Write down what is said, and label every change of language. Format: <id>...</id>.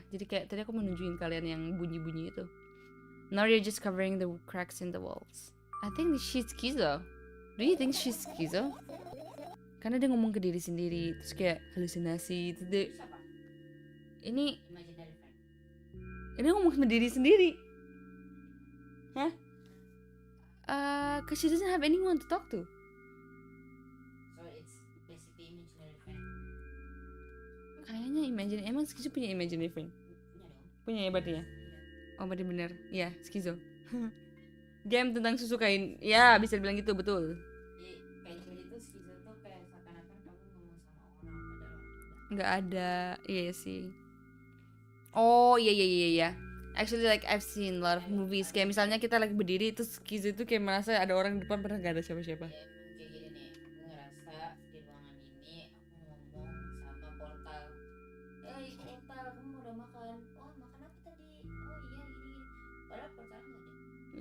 <id>Jadi kayak tadi aku mau nunjukin kalian yang bunyi-bunyi itu.</id> <en>Now they're just covering the cracks in the walls. I think she's schizo. Do you think she's schizo?</en> <id>Karena dia ngomong ke diri sendiri, terus kayak halusinasi. Terus dia, ini ngomong sama diri sendiri. Hah?</id> <en>Cause she doesn't have anyone to talk to. So it's basically imaginary friend.</en> <id>Kayaknya imagine, emang schizo punya imaginary friend? Punya dong. Punya ya berarti ya? Iya. Oh berarti bener. Iya, schizo. Game tentang susu kain. Ya, bisa dibilang gitu, betul. Kayak jadi tuh skizo tuh kayak seakan-akan kamu ngomong sama orang padahal enggak. Nggak ada. Iya sih. Oh iya iya iya iya.</id> <en>Actually like I've seen a lot of movies.</en> <id>Kayak misalnya kita lagi berdiri terus schizo itu kayak merasa ada orang di depan padahal gak ada siapa-siapa. Ya emang kayak gini nih, aku ngerasa di ruangan ini aku ngomong sama portal. Portal, kamu udah makan? Oh makan apa tadi? Oh iya gini. Padahal portal nggak ada.</id>